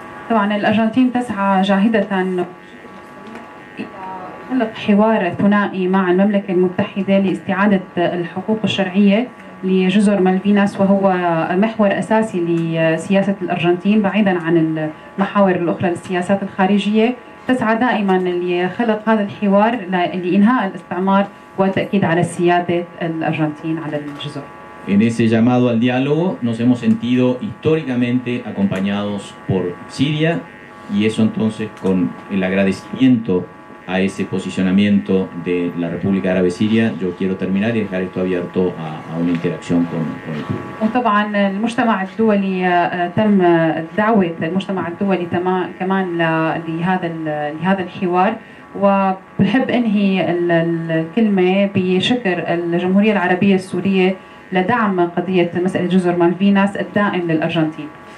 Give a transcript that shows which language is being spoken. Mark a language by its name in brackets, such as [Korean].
[Arabic] طبعا الأرجنتين تسعى جاهدة خلق حوار ثنائي مع المملكة المتحدة لاستعادة الحقوق الشرعية لجزر مالفيناس، وهو محور أساسي لسياسة الأرجنتين بعيدا عن المحاور الأخرى للسياسات الخارجية. تسعى دائما لخلق هذا الحوار لإنهاء الاستعمار والتأكيد على سيادة الأرجنتين على الجزر. [Spanish] En ese llamado al diálogo nos hemos sentido históricamente acompañados por Siria, y eso entonces, con el agradecimiento a ese posicionamiento de la República Árabe Siria, yo quiero terminar y dejar esto abierto a una interacción con el público. [Arabic] وطبعا المجتمع الدولي تم دعوة المجتمع الدولي كمان لهذا الحوار، وبحب انهي الكلمة بشكر الجمهورية العربية السورية لدعم قضية مسألة جزر مالفيناس الدائم للأرجنتين.